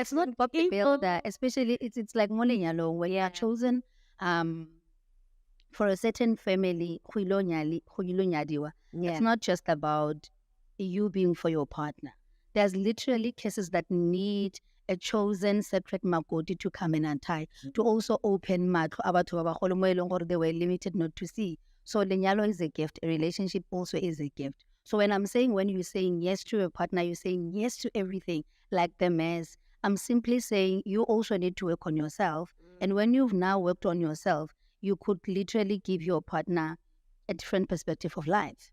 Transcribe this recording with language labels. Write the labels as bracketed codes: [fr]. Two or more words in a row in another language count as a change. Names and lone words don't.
[en] It's not Bob the Builder, especially it's like Molenyalo, when you are chosen for a certain family. It's not just about you being for your partner. There's literally cases that need a chosen separate makoti to come in and tie, to also open [tn] matlo abatho ba bagolo mo e leng gore [en] they were limited not to see. So lenyalo is a gift. A relationship also is a gift. So when I'm saying, when you're saying yes to a partner, you're saying yes to everything, like the mess. I'm simply saying you also need to work on yourself. And when you've now worked on yourself, you could literally give your partner a different perspective of life.